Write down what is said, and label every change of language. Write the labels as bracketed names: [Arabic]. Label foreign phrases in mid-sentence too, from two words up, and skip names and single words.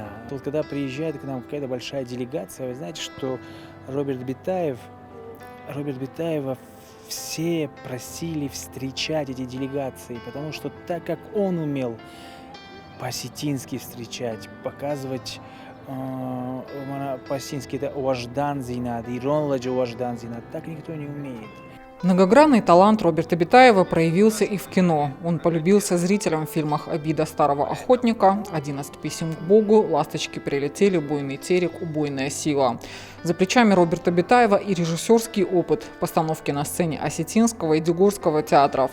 [Russian] Тут, когда приезжает к нам какая-то большая делегация, вы знаете, что Роберта Битаева все просили встречать эти делегации, потому что так как он умел по-осетински встречать, показывать по-осетински это [Ossetic] «Уаждан зинад», «Иронладжа уаждан зинад», [Russian] так никто не умеет. Многогранный талант Роберта Битаева проявился и в кино. Он полюбился зрителям в фильмах «Обида старого охотника», «11 писем к Богу», «Ласточки прилетели», «Буйный терек», «Убойная сила». За плечами Роберта Битаева и режиссерский опыт постановки на сцене Осетинского и Дюгорского театров.